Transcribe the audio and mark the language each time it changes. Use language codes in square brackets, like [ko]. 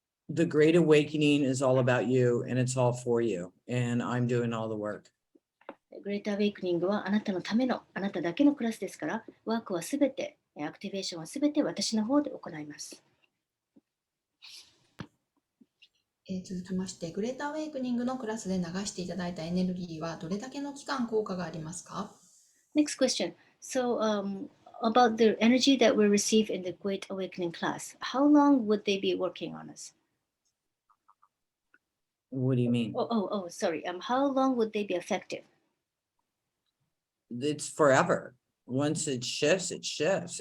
[en] The Great Awakening is all about you, and it's all for you, and I'm doing all the work. [ja] グレートアウェイクニングはあなたのための、あなただけのクラスですから、ワークはすべて、アクティベーションはすべて私の方で行います。続きまして、グレートアウェイクニングのクラスで流していただいたエネルギーはどれだけの期間効果がありますか？ [en] Next question. So, about the energy that we receive in the Great Awakening class, how long would they be working on us? What do you mean? Sorry. How long would they be effective? It's forever. Once it shifts, it shifts.